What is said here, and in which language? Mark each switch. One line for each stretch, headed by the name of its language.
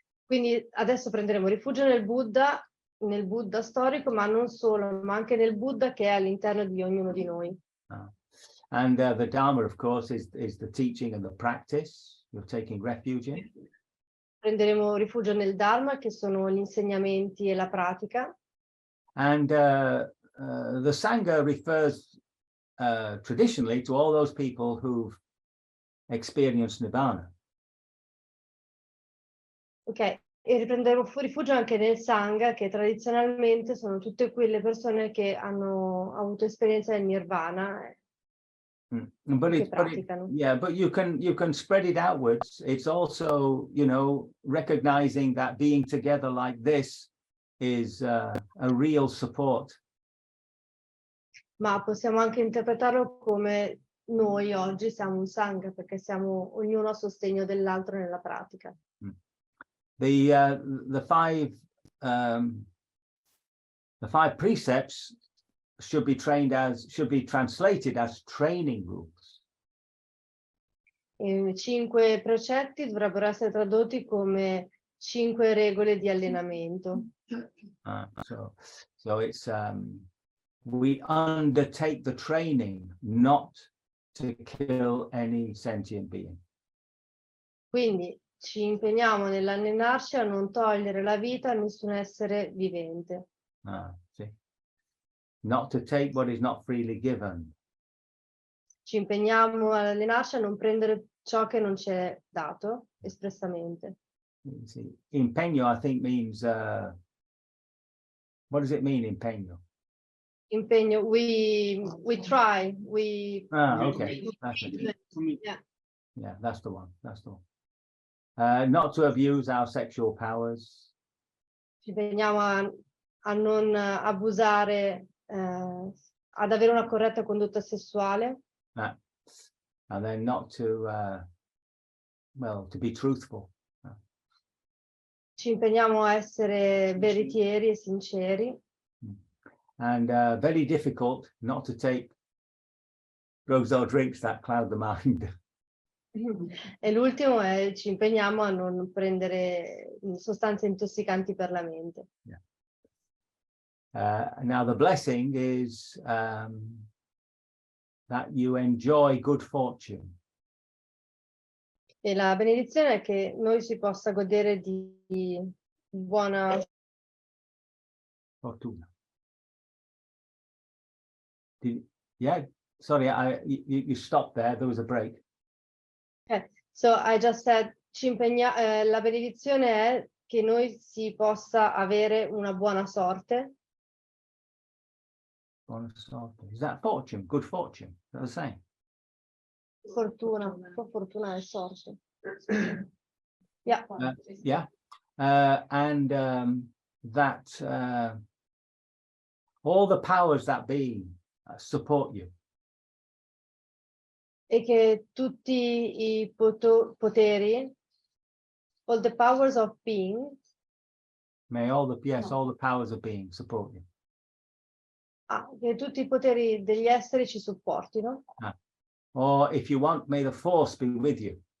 Italian: Quindi adesso prenderemo rifugio nel Buddha storico, ma non solo, ma anche nel Buddha che è all'interno di ognuno di noi.
English: And the Dhamma, of course, is the teaching and the practice you're taking refuge in.
Italian: Prenderemo rifugio nel Dharma, che sono gli insegnamenti e la pratica.
English: And the Sangha refers traditionally to all those people who've experienced Nibbana.
Italian: Ok, e riprenderemo rifugio anche nel Sangha, che tradizionalmente sono tutte quelle persone che hanno avuto esperienza del Nirvana.
English: But you can spread it outwards. It's also, you know, recognizing that being together like this is a real support.
Italian: Ma possiamo anche interpretarlo come noi oggi siamo un Sangha, perché siamo ognuno a sostegno dell'altro nella pratica.
English: The 5 precepts should be translated as training rules.
Italian: I 5 precetti dovrebbero essere tradotti come 5 regole di allenamento.
English: So it's we undertake the training not to kill any sentient being.
Italian: Quindi ci impegniamo nell'allenarci a non togliere la vita a nessun essere vivente.
English: See? Not to take what is not freely given.
Italian: Ci impegniamo all'allenarci a non prendere ciò che non ci è dato espressamente.
English: You see, impegno, I think, means what does it mean, impegno? Impegno, we try, we Okay, that's it. yeah. Yeah, that's the one. That's the one. Not to abuse our sexual powers.
Italian: Ci impegniamo a non abusare, ad avere una corretta condotta sessuale.
English: And then not to, well, to be truthful.
Italian: Ci impegniamo a essere veritieri e sinceri.
English: And very difficult not to take drugs or drinks that cloud the mind.
Italian: E l'ultimo è ci impegniamo a non prendere sostanze intossicanti per la mente.
English: Yeah. Now the blessing is that you enjoy good fortune.
Italian: E la benedizione è che noi si possa godere di buona Fortuna.
English: Yeah, sorry, you stopped there. There was a break. So I just said,
Italian: la benedizione è che noi si possa avere una buona sorte.
English: Is that fortune? Good fortune? Is that the same?
Italian: Fortuna, fortuna è sorte.
English: Yeah. Yeah. And that all the powers that be support you.
Italian: E che tutti i poteri,
English: all the powers of being, May all the powers of being support you.
Italian: che tutti i poteri degli esseri ci supportino.
English: Or if you want, may the force be with you.